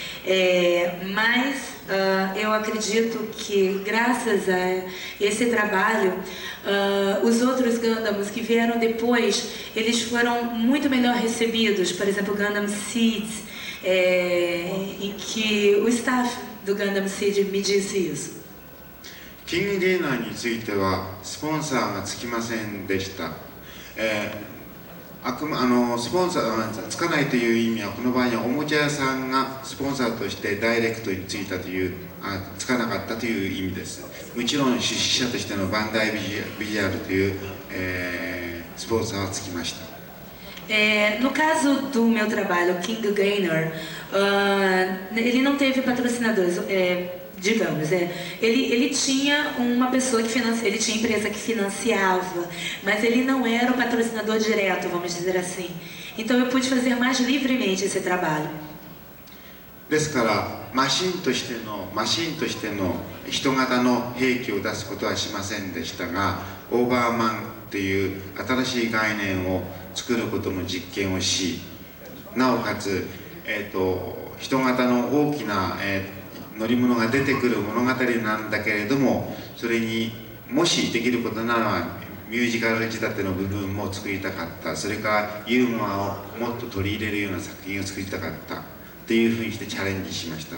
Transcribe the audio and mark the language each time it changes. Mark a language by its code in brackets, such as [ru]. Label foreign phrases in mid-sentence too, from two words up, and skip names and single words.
[pt] Mas eu acredito que graças a esse trabalho, os outros Gundams que vieram depois, eles foram muito melhor recebidos. Por exemplo, Gundam Seeds, em que o staff do Gundam Seed me disse isso. [ja] キングゲイナーについてはスポンサーがつきませんでした。スポンサーがつかないという意味は、この場合にはおもちゃ屋さんがスポンサーとしてダイレクトについたという、つかなかったという意味です。もちろん出資者としてのバンダイビジュアルという、スポンサーはつきました。 [pt] No caso do meu trabalho, King Gainer, ele não teve patrocinadores, digamos. Ele tinha uma pessoa que financia, ele tinha empresa que financiava, mas ele não era o patrocinador direto, vamos dizer assim. Então eu pude fazer mais livremente esse trabalho. [ja] ですからマシンとしての人型の兵器を出すことはしませんでしたが、オーバーマンという新しい概念を作ることの実験をし、なおかつ、人型の大きな、乗り物が出てくる物語なんだけれども、それにもしできることならミュージカル仕立ての部分も作りたかった、それからユーモアをもっと取り入れるような作品を作りたかったっていうふうにしてチャレンジしました。